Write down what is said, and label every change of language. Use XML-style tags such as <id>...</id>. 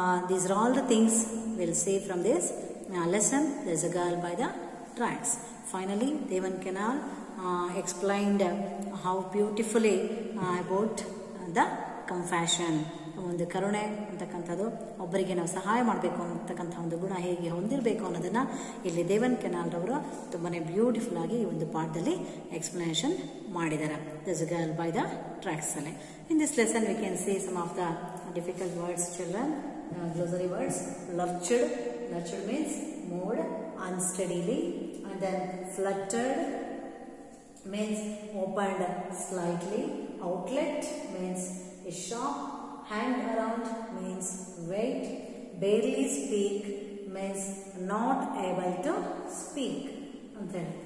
<en>These are all the things we'll see from this lesson. There is a girl by the tracks. Finally, Devan Kenal explained how beautifully about the compassion.</en> <kn>ಒಂದು ಕರುಣೆ ಅಂತಕ್ಕಂಥದ್ದು, ಒಬ್ಬರಿಗೆ ನಾವು ಸಹಾಯ ಮಾಡಬೇಕು ಅಂತಕ್ಕಂಥ ಒಂದು ಗುಣ ಹೇಗೆ ಹೊಂದಿರಬೇಕು ಅನ್ನೋದನ್ನು ಇಲ್ಲಿ ದೇವನ್ ಕೆನಾಲ್ ರವರು ತುಂಬಾ ಬ್ಯೂಟಿಫುಲ್ ಆಗಿ ಈ ಒಂದು ಪಾಠದಲ್ಲಿ ಎಕ್ಸ್ಪ್ಲನೇಷನ್ ಮಾಡಿದ್ದಾರೆ.</kn> <en>This girl by the tracks ಅಲ್ಲಿ. In this lesson we can see some of the difficult words children. Glossary words: lurched, lurched means moved unsteadily, and then fluttered means opened slightly, outlet means a shop, hang around means wait, barely speak means not able to speak. Okay.</en>